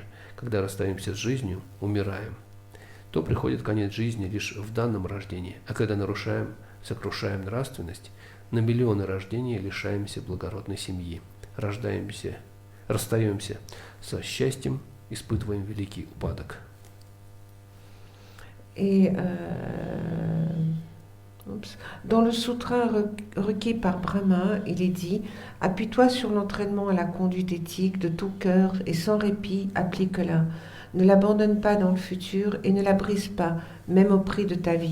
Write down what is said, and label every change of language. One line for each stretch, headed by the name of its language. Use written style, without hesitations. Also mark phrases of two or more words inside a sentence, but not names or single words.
Russian: Когда расстаемся с жизнью, умираем, то приходит конец жизни лишь в данном рождении, а когда сокрушаем нравственность, на миллионы рождений лишаемся благородной семьи, расстаемся со счастьем, испытываем великий упадок.
French: Et dans le sutra requis par Brahma, il est dit: appuie-toi sur l'entraînement à la conduite éthique de tout cœur et sans répit, applique-la. Ne l'abandonne pas dans le futur et ne la brise pas, même au prix de ta vie.